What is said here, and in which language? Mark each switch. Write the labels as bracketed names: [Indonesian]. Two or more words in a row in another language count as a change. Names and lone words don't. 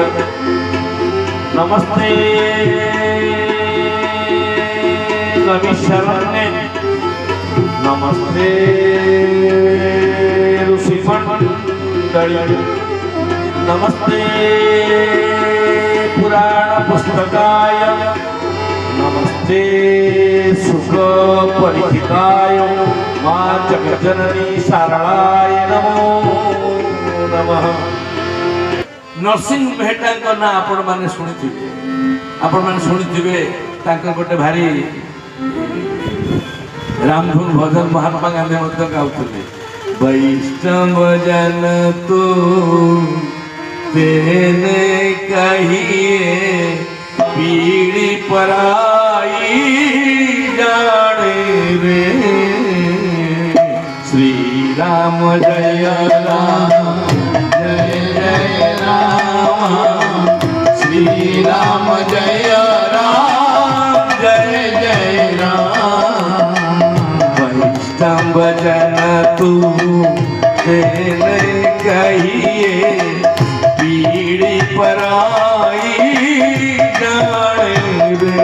[Sanskrit] नमस्ते नमिशरण्ये नमस्ते ऋषिमण्डली नमस्ते पुराण पुस्तकाय नमस्ते सुख परिचिताय मां जगज्जननी शारदाय नमो नमः। [Odia] ନରସିଂହ ମେହତା ନା ଆପଣ ମାନେ ଶୁଣିଥିବେ ତାଙ୍କର ଗୋଟେ ଭାରି ରାମଧୁନ ଭଜନ ମହାତ୍ମା ଗାନ୍ଧୀ ମଧ୍ୟ ଗାଉଥିଲେ [Gujarati] વૈષ્ણવ જન તો તેને કહીએ પીડી પરાઈ જાણે રે। [Hindi] श्री राम जय राम जय जय राम श्री राम जय राम जय जय राम [Gujarati] વૈષ્ણવ જન તું તેને કહીએ પીડી પરાઈ જાણે રે।